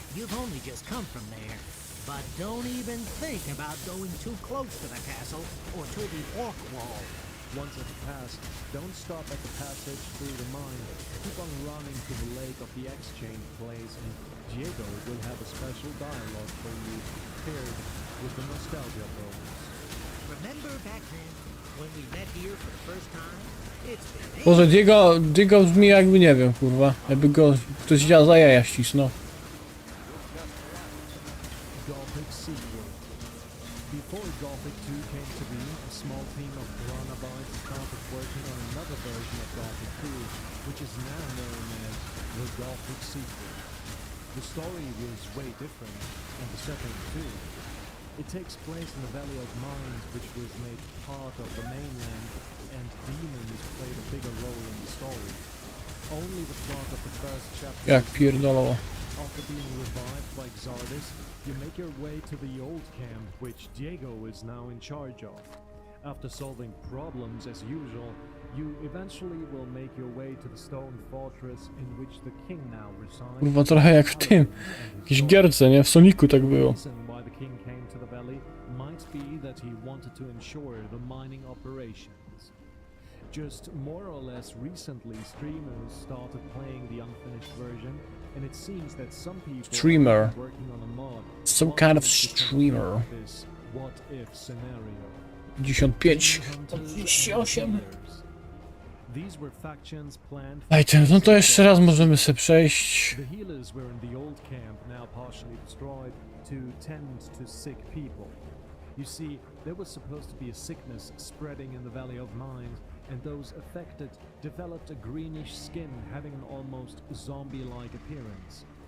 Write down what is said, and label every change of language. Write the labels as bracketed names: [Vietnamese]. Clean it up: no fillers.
[English] You've only just come from there. But don't even think about going too close to the castle or to the orc wall. Once at the pass, don't stop at the passage through the mine. Keep on running to the lake of the exchange place, and Diego will have a special dialogue for you, paired with the nostalgia bonus. Remember back then, when we met here for the first time? It's been [Polish] Boże, Diego brzmi jakby, nie wiem, kurwa, jakby go ktoś za jaja ścisnął. [English] Gothic sequel. Before Gothic 2 came to be, a small team of Granabites started working on another version of Gothic 2, which is now known as the Gothic sequel. The story was way different, and the setting too. It takes place in the Valley of Mines, which was made part of the mainland, and demons played a bigger role in the story. Only the plot of the first chapter. [Polish] Jak pierdolło. [English] After being revived by Xardus, you make your way to the old camp, which Diego is now in charge of. After solving problems as usual, you eventually will make your way to the stone fortress in which the king now resides. [Polish] Kurwa, trochę jak w tym. Jakieś gierce, nie? W Sonicu tak było. [English] Why the king came to the valley might be that he wanted to ensure the mining operations. Just more or less recently, streamers started playing the unfinished version, and it seems that some people Streamer. are working on a mod. Some kind of streamer. This what if scenario. 55, 38. These were factions planned. [Polish] No to jeszcze raz możemy sobie przejść. [English] The healers were in the old camp, now partially destroyed, to tend to sick people. You see, there was supposed to be a sickness spreading in the Valley of Mines, and those affected developed a greenish skin having an almost zombie-like appearance.